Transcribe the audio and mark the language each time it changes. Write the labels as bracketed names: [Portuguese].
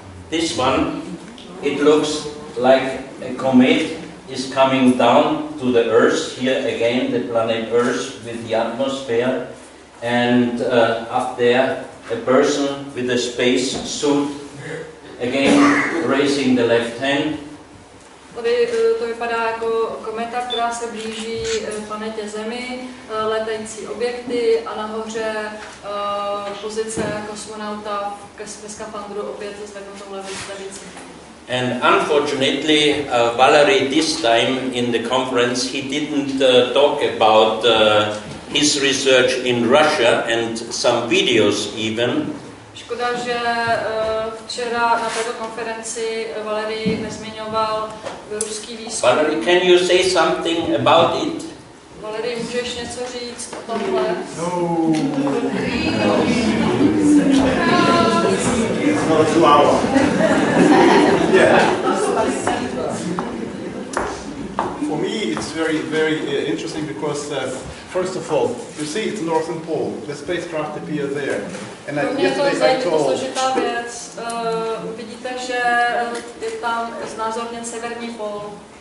[English] This one, it looks like a comet is coming down to the Earth. Here again, the planet Earth with the atmosphere, and up there, a person with a space suit, again raising the left hand. [Czech] Tady to vypadá jako kometa, která se blíží planetě Zemi, letající objekty a nahoře pozice kosmonauta ve skafandru opět se zvednutou levicí. [English] And unfortunately, Valery this time in the conference, he didn't talk about his research in Russia and some videos even. [Czech] Škoda, že včera na této konferenci Valery nezmiňoval ruský výzkum. [English] Valery, can you say something about it? [Czech] Valery, můžeš něco říct o tomhle? [English] No. It's not a 2 hour. Yeah. For me, it's very, very interesting because, first of all, you see it's Northern Pole. The spacecraft appears there. And yesterday I told. [Czech] Složitá věc. Vidíte, že je tam znázorněn severní pól.